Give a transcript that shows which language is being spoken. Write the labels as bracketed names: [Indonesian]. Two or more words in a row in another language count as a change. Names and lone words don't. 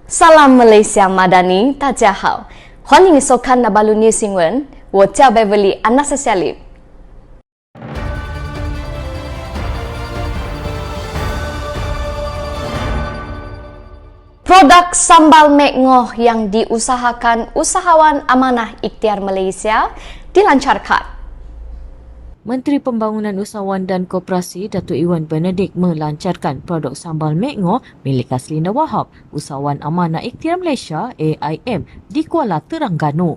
[Malay] Salam Malaysia Madani, [Chinese] 大家好，欢迎收看那巴鲁尼新闻，我叫 Beverly Anastasia。 [Malay] Produk sambal mek ngoh yang diusahakan usahawan amanah ikhtiar Malaysia dilancarkan. Menteri Pembangunan Usahawan dan Koperasi Datuk Iwan Benedict melancarkan produk sambal mek ngoh milik Haslinda Wahab, Usahawan Amanah Ikhtiar Malaysia AIM di Kuala Terengganu.